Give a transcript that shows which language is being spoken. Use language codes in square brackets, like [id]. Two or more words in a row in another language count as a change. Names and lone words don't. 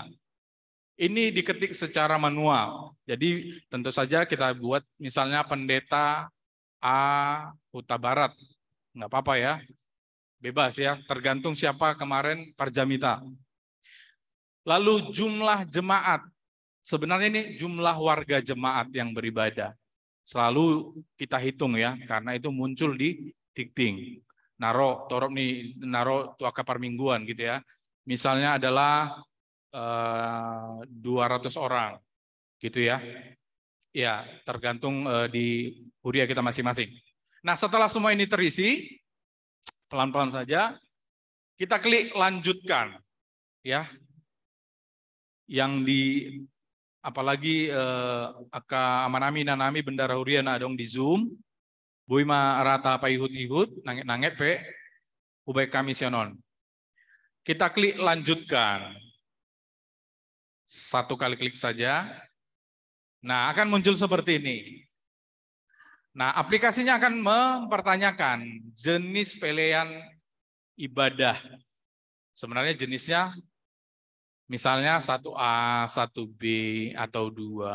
[id] Ini diketik secara manual. Jadi tentu saja kita buat misalnya pendeta A Huta Barat. Nggak apa-apa ya. Bebas ya, tergantung siapa kemarin Parjamita. Lalu jumlah jemaat. Sebenarnya ini jumlah warga jemaat yang beribadah. Selalu kita hitung ya, karena itu muncul di dikting. [bbc] Naro tuaka permingguan [id] gitu ya. Misalnya adalah 200 orang gitu ya. Ya, tergantung di Huria kita masing-masing. Nah, setelah semua ini terisi, pelan-pelan saja kita klik lanjutkan ya. Yang di apalagi [bbc] aka amanami nanami bendara Huria na dong di Zoom. Buima rata apa ihut-ihut, nanget-nanget pe, ubay kami sionon. [id] Kita klik lanjutkan. Satu kali klik saja. Nah, akan muncul seperti ini. Nah, aplikasinya akan mempertanyakan jenis pilihan ibadah. Sebenarnya jenisnya misalnya 1A, 1B, atau 2.